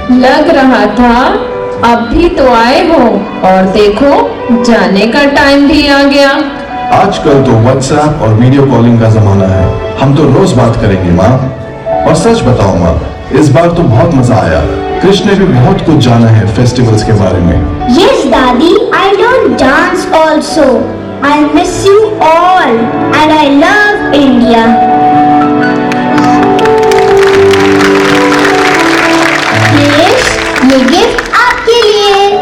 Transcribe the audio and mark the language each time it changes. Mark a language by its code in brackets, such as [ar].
[hi] लग रहा था अब भी तो आए हो और देखो जाने का टाइम भी आ गया। आजकल तो व्हाट्सएप और वीडियो कॉलिंग का जमाना है, हम तो रोज बात करेंगे माँ। और सच बताओ माँ, इस बार तो बहुत मजा आया। कृष्ण ने भी बहुत कुछ जाना है फेस्टिवल्स के बारे में। [en] Yes, Daddy, I learned dance also. I miss you all and I love India. [hi] Yes, ये गिफ्ट आपके लिए।